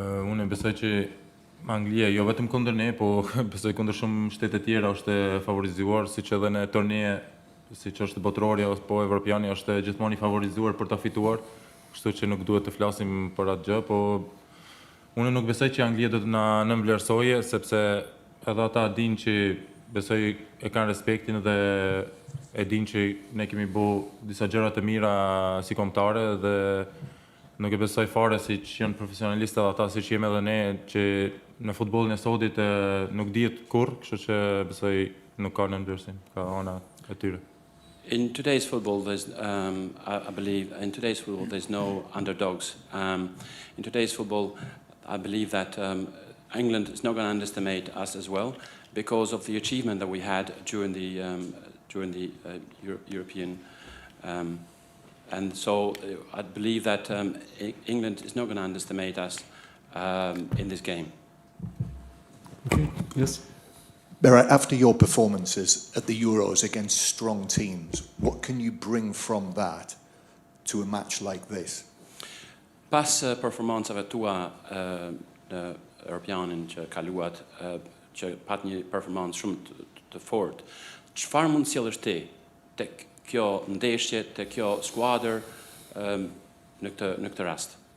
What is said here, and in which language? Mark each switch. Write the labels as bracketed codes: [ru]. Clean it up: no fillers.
[sq] Unë besoj që Anglia jo vetëm kundër ne, po besoj kundër shumë shtete tjera është favorizuar, siç edhe në turneje siç është botërori apo evropiani është gjithmonë i favorizuar për ta fituar, kështu që nuk duhet të flasim për atë gjë, po unë nuk besoj që Anglia do të na nënvlerësojë, sepse edhe ata dinë që besoj e kanë respektin dhe e dinë që ne kemi bërë disa gjëra të mira si kombëtare dhe nuk e besoj fare si që janë profesionalistë edhe ata si që jemi edhe ne që në futbollin e sodit nuk dihet kurrë, kështu që besoj nuk ka në ndërsim, ka ana e tyre. [en] In today's football, I believe, in today's football, there's no underdogs. In today's football, I believe that England is not going to underestimate us as well because of the achievement that we had during the European. And so I believe that England is not going to underestimate us in this game. Okay, yes. Berat, after your performances at the Euros against strong teams, what can you bring from that to a match like this? [sq] Pas performancave tua në Europianin që kaluat, që pat një performancë shumë të fortë, çfarë mund sjellësh ti tek kjo ndeshje, tek kjo skuadër në këtë rast?